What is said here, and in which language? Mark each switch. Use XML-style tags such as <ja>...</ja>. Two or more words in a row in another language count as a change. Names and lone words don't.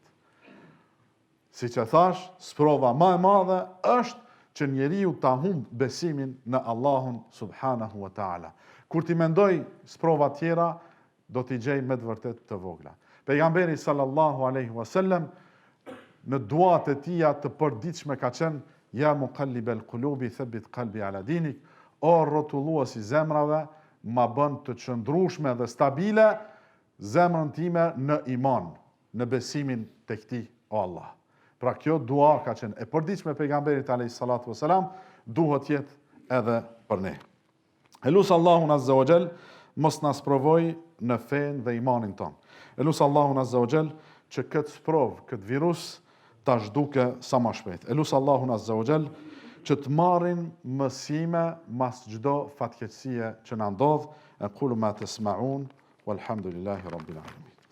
<sq>Si që thash, sprova ma e madhe është që njeriu ta humb besimin në Allahun</sq> <ar>سبحانه وتعالى.</ar> <sq>Kur ti mendoj sprova tjera, do t'i gjej me të vërtet të vogla. Pejgamberi</sq> <ar>صلى الله عليه وسلم</ar> <sq>në duat e tia të përditshme ka qenë</sq> <ar>يا مقلب القلوب ثبت قلبي على دينك,</ar> <sq>o rrotulluesi zemrave, ma bën të qëndrueshme dhe stabile zemrën time në iman, në besimin tek ti, o Allah. Pra kjo dua ka qenë e përditshme pejgamberit</sq> <ar>عليه الصلاة والسلام,</ar> <sq>duhet jetë edhe për ne. Elus Allahun</sq> <ar>عز وجل</ar> <sq>mos na sprovoj në fen dhe imanin ton. Elus Allahun</sq> <ar>عز وجل</ar> <sq>që këtë sprov, këtë virus ta zhduke sa më shpejt. Elus Allahun</sq> <ar>عز وجل</ar> <sq>që të marrin mësime mas çdo fatkeqësie që na ndodh.</sq> <ar>أقول ما تسمعون والحمد لله رب العالمين.</ar>